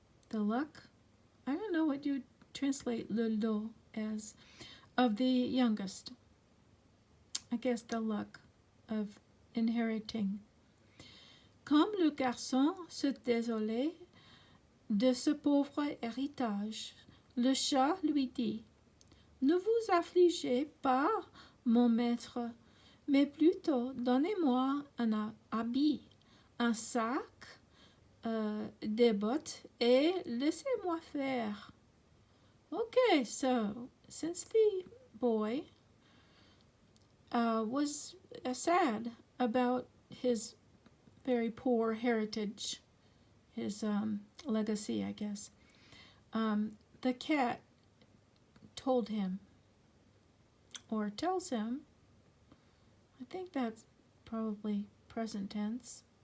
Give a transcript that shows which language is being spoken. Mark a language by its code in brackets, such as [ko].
[en] The luck. I don't know what you translate le lot as, of the youngest. I guess the luck of inheriting. [fr] Comme le garçon se désolait de ce pauvre héritage, le chat lui dit: Ne vous affligez pas, mon maître, mais plutôt donnez-moi un habit, un sac, des bottes, et laissez-moi faire. [en] Okay, so since the boy was sad about his very poor heritage, his legacy, I guess, the cat told him, or tells him, I think that's probably present tense,